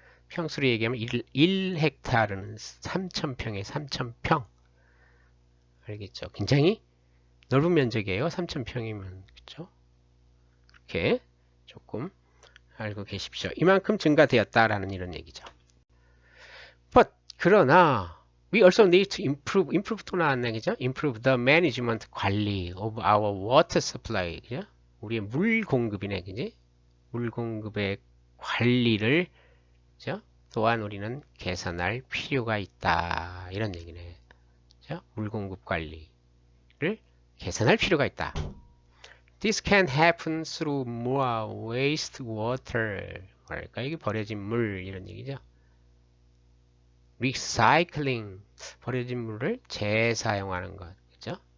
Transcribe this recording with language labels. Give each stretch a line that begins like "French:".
Korean: 평수로 얘기하면 1헥타르는 3,000평에 3,000평. 알겠죠? 굉장히 넓은 면적이에요. 3,000평이면. 그렇죠? 그렇게 조금 알고 계십시오. 이만큼 증가되었다라는 이런 얘기죠.
English: But
Korean: 그러나
English: we also need to improve
Korean: 또 나왔네. 그죠?
English: improve the management 관리 of our water supply. 그죠?
Korean: 우리의 물 공급이네. 그지? 물 공급의 관리를, 그죠? 또한 우리는 개선할 필요가 있다. 이런 얘기네. 그죠? 물 공급 관리를 개선할 필요가 있다.
English: This can happen through more wastewater.
Korean: 뭐랄까? 이게 버려진 물 이런 얘기죠. Recycling, 버려진 물을 재사용하는 것. 그죠?